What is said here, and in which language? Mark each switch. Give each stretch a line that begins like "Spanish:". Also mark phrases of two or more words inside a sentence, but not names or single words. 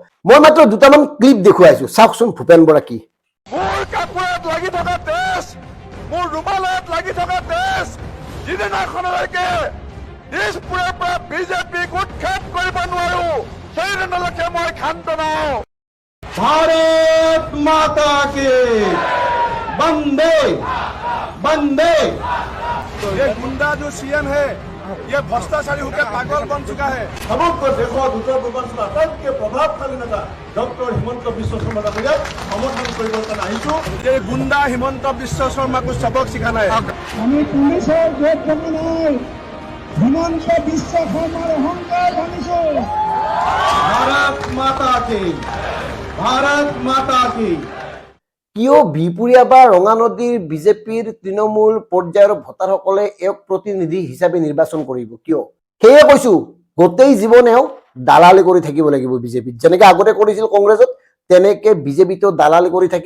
Assamese: মই মাত্ৰ দুটামান ক্লিপ দেখুৱাইছো, চাওকচোন ভূপেন বৰা কি। মোৰ কাপোৰত লাগি থকা তেজ, মোৰ ৰুমালত লাগি থকা তেজ, যিদিনাখনলৈকে দিছপুৰৰ পৰা বিজেপিক উৎখাত কৰিব নোৱাৰো, সেইদিনলৈকে মই ক্ষান্ত নহওঁ।
Hindi: भारत माता की वंदे वंदे। ये गुंडा जो सीएम है, ये भ्रष्टाचारी होकर पागल बन चुका है।
Assamese: সমগ্র দেশত উত্তৰ পূৰ্বাঞ্চলৰ আটাইতকৈ প্ৰভাৱশালী নেতা ডক্টৰ হিমন্ত বিশ্ব শৰ্মা ডাঙৰীয়াক সমৰ্থন কৰিবৰ কাৰণে আহিছো।
Hindi: ये गुंडा हिमंत विश्व शर्मा को सबक सिखाना है।
Assamese: আমি পুলিচৰ ভোট ভাঙা নাই, হিমন্ত বিশ্ব শৰ্মাৰ অহংকাৰ ভাঙিছো।
Hindi: भारत माता की भारत माता की।
Assamese: কিয় বিপুৰীয়া বা ৰঙানদীৰ বিজেপিৰ তৃণমূল পৰ্যায়ৰ ভোটাৰসকলে এওঁক প্ৰতিনিধি হিচাপে নিৰ্বাচন কৰিব? কিয়? সেয়ে কৈছো, গোটেই জীৱনেও দালালি কৰি থাকিব লাগিব বিজেপিত। যেনেকে আগতে কৰিছিল কংগ্ৰেছত, তেনেকে বিজেপিতো দালালি কৰি থাকিব।